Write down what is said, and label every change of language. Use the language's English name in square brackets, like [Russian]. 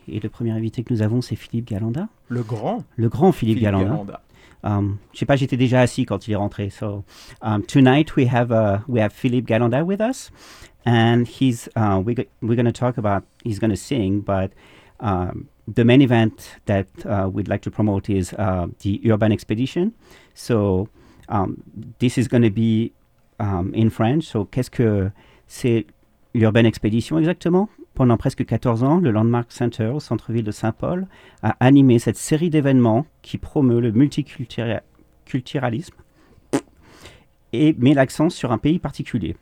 [French] Et le premier invité que nous avons, c'est Philippe Galanda. Le grand. Le grand Philippe, Philippe Galanda. Je ne sais pas, j'étais déjà assis quand il est rentré. [English] So, tonight we have Philippe Galanda with us. And he's going to sing, but the main event that we'd like to promote is the Urban Expedition. So, this is going to be in French. [French] So, qu'est-ce que c'est l'Urban Expedition exactement? Pendant presque 14 ans, le Landmark Center au centre-ville de Saint-Paul a animé cette série d'événements qui promeut le multiculturalisme et met l'accent sur un pays particulier.